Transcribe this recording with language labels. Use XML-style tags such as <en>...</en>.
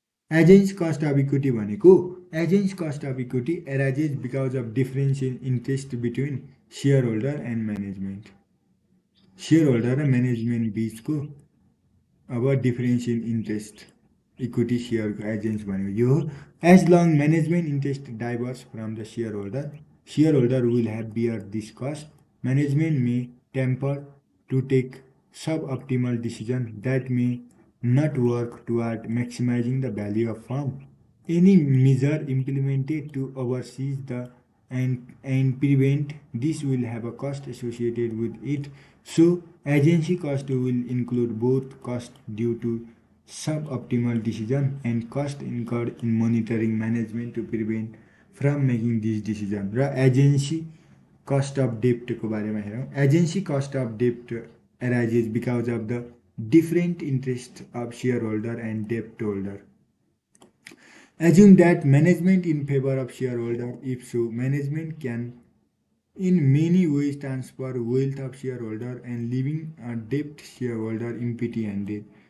<en>Agency cost of equity भनेको agency cost of equity arises because of difference in interest between share holder and management.</en> <ne>Share holder र management बिचको अब difference in interest equity सेयरको agency भनेको यो हो।</ne> <en>As long management interest diverse from the share holder will have bear this cost. Management may tempt to take suboptimal decision that may not work toward maximizing the value of firm. Any measure implemented to oversee the and prevent this will have a cost associated with it. So agency cost will include both cost due to suboptimal decision and cost incurred in monitoring management to prevent from making this decision.</en> <ne>र agency cost of डेप्टको बारेमा हेरौँ।</ne> <en>Agency cost of dept arises because of the different interests of shareholder and debt holder. Assume that management in favor of shareholder. If so, management can in many ways transfer wealth of shareholder and leaving a debt shareholder empty-handed.</en>